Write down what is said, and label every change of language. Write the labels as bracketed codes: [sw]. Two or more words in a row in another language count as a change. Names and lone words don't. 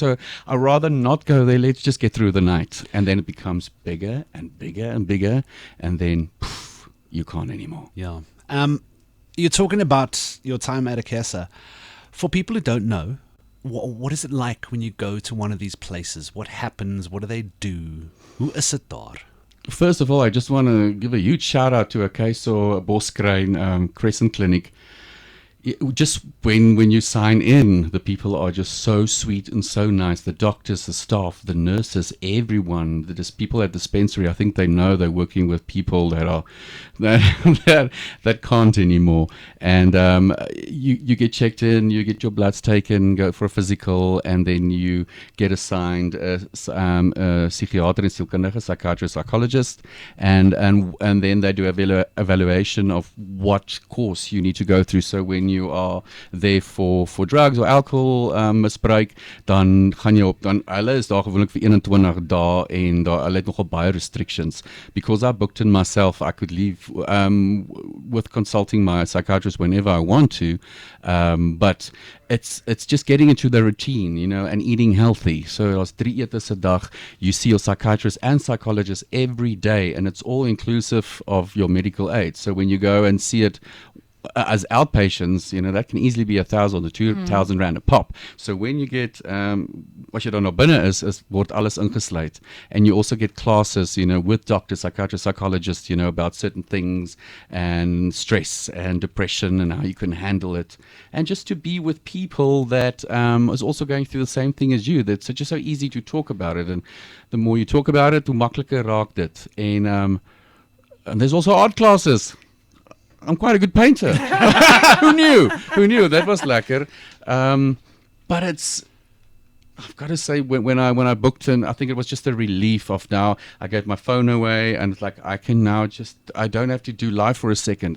[en] So I'd rather not go there. Let's just get through the night. And then it becomes bigger and bigger and bigger, and then poof, you can't anymore. Yeah. You're talking about your time at Akesa. For people who don't know, what is it like when you go to one of these places? What happens? What do they do? [af] Hoe is dit daar? [en] First of all, I just want to give a huge shout out to Akeso Boskruin Crescent Clinic. Just when you sign in, the people are just so sweet and so nice. The doctors, the staff, the nurses, everyone. There's people at the dispensary. I think they know they're working with people that are that can't anymore. And you get checked in, you get your bloods taken, go for a physical, and then you get assigned a psychiater and sielkundige, psychiatrist, psychologist, and then they do evaluation of what course you need to go through. So when you are there for drugs or alcohol [af] misbruik, dan gaan jy op, dan hulle is daar gewoonlik vir 21 dae, en daar hulle het nogal baie restrictions. [en] Because I booked in myself, I could leave with consulting my psychiatrist whenever I want to, but it's just getting into the routine, and eating healthy. So [af] as 3 etes a dag, [en] you see your psychiatrist and psychologist every day, and it's all inclusive of your medical aid. So when you go and see it as outpatients, that can easily be 1,000 or 2,000 rand a pop. So when you get, [af] as jy dan nou binne is word alles ingesluit. [en] And you also get classes, with doctors, psychiatrists, psychologists, about certain things, and stress and depression and how you can handle it. And just to be with people that is also going through the same thing as you. That's just so easy to talk about it. And the more you talk about it, [af] hoe makliker raak dit. [en] And there's also art classes. I'm quite a good painter. Who knew? That was lekker. But I've got to say, when I booked in, I think it was just a relief of now I gave my phone away, and it's like I can now I don't have to do live for a second.